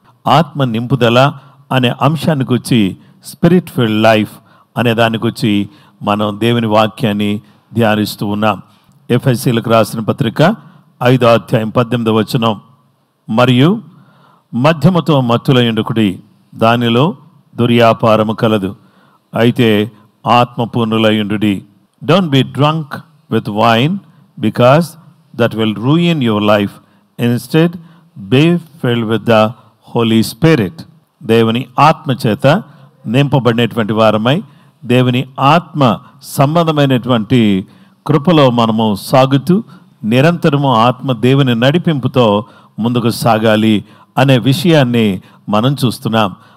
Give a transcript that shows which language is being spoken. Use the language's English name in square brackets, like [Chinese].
[Telugu] ఆత్మ నింపుదల అనే అంశాన్ని గురించి, స్పిరిట్ ఫిల్డ్ లైఫ్ అనే దాని గురించి మనం దేవుని వాక్యాన్ని ధ్యానిస్తూ ఉన్నాం. ఎఫెసీలకు రాసిన పత్రిక 5వ అధ్యాయం 18వ వచనం, మరియు మద్యముతో మత్తులయుండుకుడి, దానిలో దుర్యాపారము కలదు, అయితే ఆత్మపూర్ణులయుండుడి. [English] Don't be drunk with wine, because that will ruin your life. Instead, be filled with the Holy Spirit. [Telugu] దేవుని ఆత్మ చేత నింపబడినటువంటి వారమై దేవుని ఆత్మ సంబంధమైనటువంటి కృపలో మనము సాగుతూ నిరంతరము ఆత్మ దేవుని నడిపింపుతో ముందుకు సాగాలి అనే విషయాన్ని మనం చూస్తున్నాం.